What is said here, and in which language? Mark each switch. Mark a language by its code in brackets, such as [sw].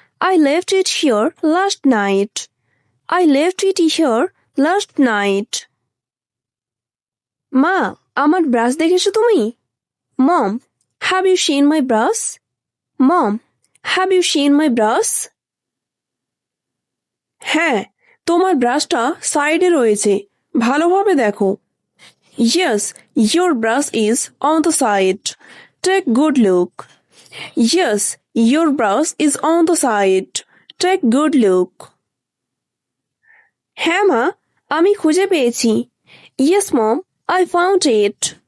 [en] I left it here last night. I left it here last night. [bn] মা, আমার brush দেখেছো তুমি? [en] Mom, have you seen my brush? Mom, have you seen my brush? [bn] হ্যাঁ, তোমার ব্রাশটা সাইডে রয়েছে, ভালোভাবে দেখো। [en] Yes, your brush is on the side. Take good look. Yes, your brush is on the side. Take good look. [bn] হ্যাঁ মা, আমি খুঁজে পেয়েছি। [en] Yes mom, I found it.